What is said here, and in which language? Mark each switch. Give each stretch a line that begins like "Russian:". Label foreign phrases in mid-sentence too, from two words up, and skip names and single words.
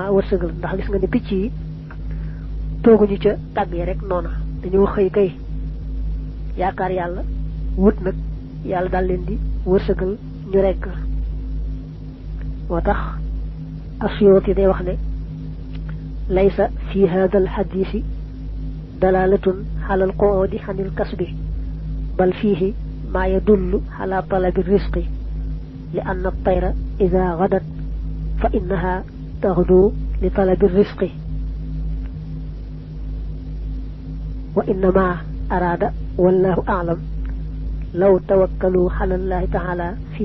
Wolof: wërsegal ndax gis nga ni picc yi togu ñu ca tag yi rek nona dañu xey kay yaakar yalla wut nak yalla dal leen di wërsegal ñu rek motax asiyoti day wax ne
Arabic: ليس في هذا الحديث دلالة على القعود عن الكسب بل فيه ما يدل على طلب الرزق لأن الطير إذا غدت فإنها تغدو لطلب الرزق وإنما أراد والله أعلم لو توكلوا على الله تعالى في